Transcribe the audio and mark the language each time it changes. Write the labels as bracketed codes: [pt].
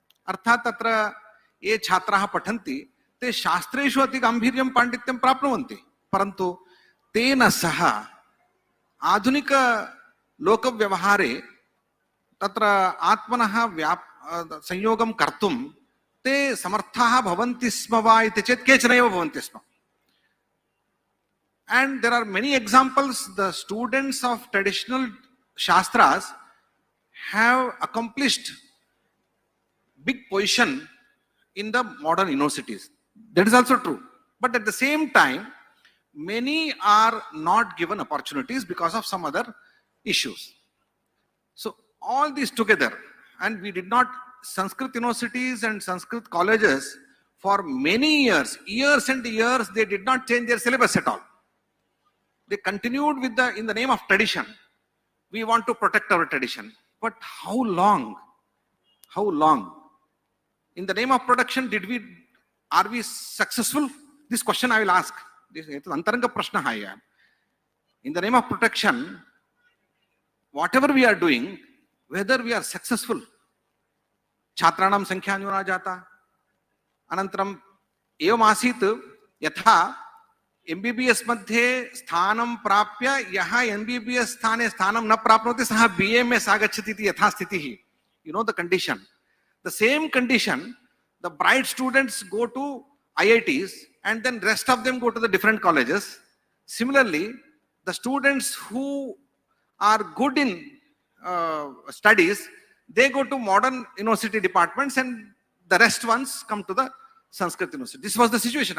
[sa] अर्थात् तत्र ये छात्राः पठन्ति ते शास्त्रेषु अति गांभीर्यं पाण्डित्यं प्राप्नुवन्ति, परन्तु तेन सह आधुनिक लोकव्यवहारे तत्र आत्मनः संयोगं कर्तुं ते समर्थाः भवन्ति स्म वा इति चेत् केचन एव भवन्ति स्म. [en] And there are many examples. The students of traditional shastras have accomplished big position in the modern universities. That is also true. But at the same time, many are not given opportunities because of some other issues. So all these together, and we did not, Sanskrit universities and Sanskrit colleges for many years and years, they did not change their syllabus at all. They continued with in the name of tradition. We want to protect our tradition. But how long? How long? In the name of protection, are we successful? This question I will ask. This is [hi] antaranga prashna hai. [en] In the name of protection, whatever we are doing, whether we are successful, [sa] छात्राणां संख्या न्यूना जाता, अनन्तरम् एवम् आसीत् यथा MBBS मध्ये स्थानं प्राप्य यः MBBS स्थाने स्थानं न प्राप्नोति सः BMS आगच्छति इति यथा स्थितिः. [en] You know the condition. The same condition, the bright students go to IITs and then rest of them go to the different colleges. Similarly, the students who are good in studies, they go to modern university departments and the rest ones come to the Sanskrit university. This was the situation.